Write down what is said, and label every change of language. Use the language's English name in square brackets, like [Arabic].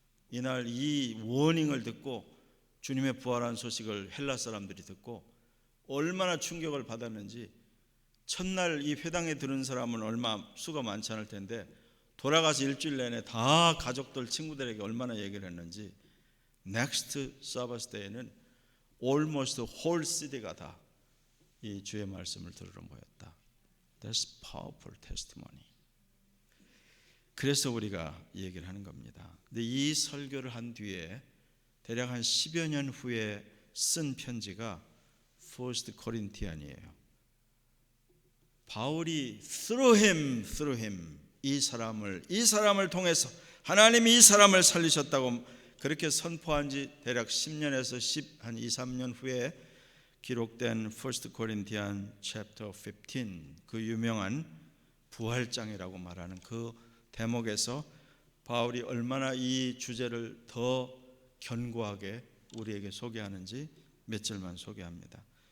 [Korean] 이날 이 워닝을 듣고 주님의 부활한 소식을 헬라 사람들이 듣고 얼마나 충격을 받았는지 첫날 이 회당에 들은 사람은 얼마 수가 많지 않을 텐데 돌아가서 일주일 내내 다 가족들 친구들에게 얼마나 얘기를 했는지 [English] next Sabbath day [Korean] 에는 [English] almost whole city [Korean] 가 다 이 주의 말씀을 들으러 모였다. [English] That's powerful testimony. [Korean] 그래서 우리가 이 얘기를 하는 겁니다. 근데 이 설교를 한 뒤에 대략 한 10여 년 후에 쓴 편지가 First Corinthian이에요. 바울이 [English] through him [Korean] 이 사람을 통해서 하나님이 이 사람을 살리셨다고 그렇게 선포한 지 대략 10년에서 한 2, 3년 후에 기록된 First Corinthians chapter 15 그 유명한 부활장이라고 말하는 그 대목에서 바울이 얼마나 이 주제를 더 견고하게 우리에게 소개하는지 몇 절만 소개합니다.